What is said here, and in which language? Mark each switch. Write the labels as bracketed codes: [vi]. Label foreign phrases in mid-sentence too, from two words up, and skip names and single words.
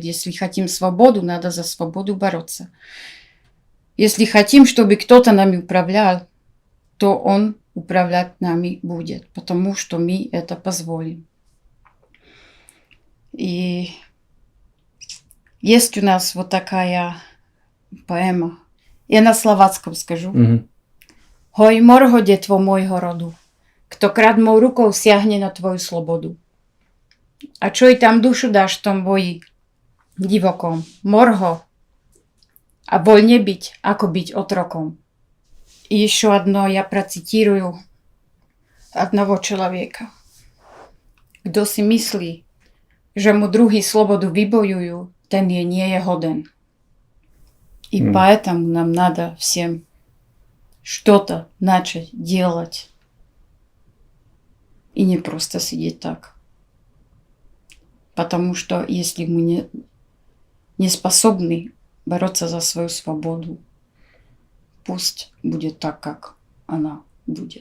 [ru] Если хотим свободу, надо за свободу бороться. Если хотим, чтобы кто-то нами управлял, то он управлять нами будет, потому что мы это позволим. И есть у нас вот такая поэма. Я на словацком скажу. [sk] Hoj morho, detvo môjho rodu, kto kradmou rukou siahne na tvoju slobodu. A čo i tam dušu dáš v tom boji divokom, morho, a voľne byť, ako byť otrokom. [ru] И еще одно я процитирую одного человека. [sk] Kto si myslí, že mu druhý slobodu vybojujú, ten nie je hoden. [ru] И поэтому нам надо всем что-то начать делать. И не просто сидеть так. Потому что если мы не способны бороться за свою свободу, пусть будет так, как она будет.